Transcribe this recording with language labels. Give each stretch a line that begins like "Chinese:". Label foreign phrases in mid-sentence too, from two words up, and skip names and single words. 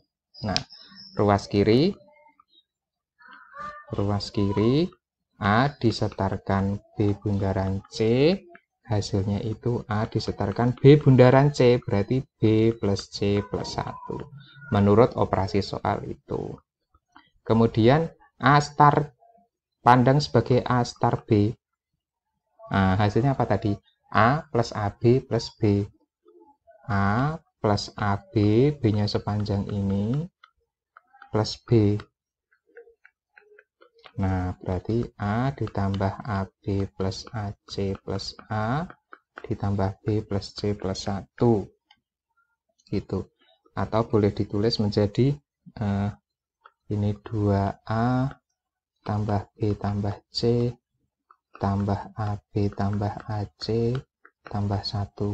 Indonesian: Nah, ruas kiri A disetarkan B bundaran C, hasilnya itu A disetarkan B bundaran C, berarti B plus C plus 1 menurut operasi soal itu. Kemudian A star pandang sebagai A star B. Nah, hasilnya apa tadi? A plus AB plus B. A plus AB, B-nya sepanjang ini, plus B. Nah, berarti A ditambah AB plus AC plus A ditambah B plus C plus 1. gitu. Atau boleh ditulis menjadi ini 2A tambah B tambah C tambah AB tambah AC tambah 1.